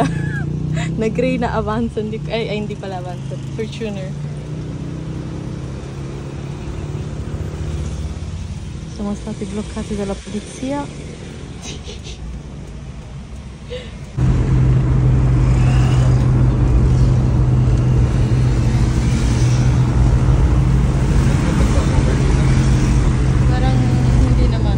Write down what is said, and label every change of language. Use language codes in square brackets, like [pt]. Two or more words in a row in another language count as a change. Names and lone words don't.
[tl] Nag-gray na Avanza. Hindi pala Avanza. Fortuner. [it] Sono stati bloccati dalla polizia. [tl] Parang hindi naman.